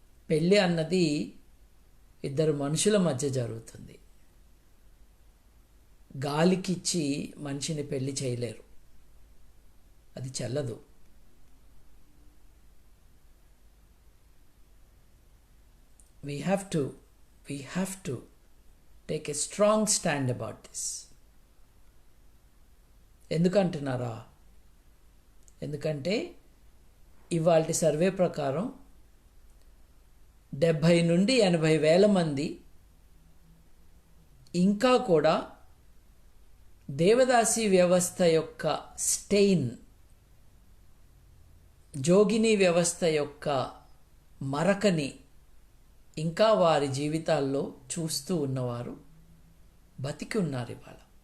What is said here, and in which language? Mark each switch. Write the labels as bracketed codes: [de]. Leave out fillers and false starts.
[te] పెళ్ళి అన్నది ఇద్దరు మనుషుల మధ్య జరుగుతుంది. గాలికిచ్చి మనిషిని పెళ్లి చేయలేరు, అది చెల్లదు. [en] We have to take a strong stand about this. [te] ఎందుకంటున్నారా? ఎందుకంటే ఇవాల్టి సర్వే ప్రకారం 70 నుండి 80 వేల మంది ఇంకా కూడా దేవదాసి వ్యవస్థ యొక్క స్టెయిన్, జోగిని వ్యవస్థ యొక్క మరకని ఇంకా వారి జీవితాల్లో చూస్తూ ఉన్నవారు బతికి ఉన్నారు ఇవాళ.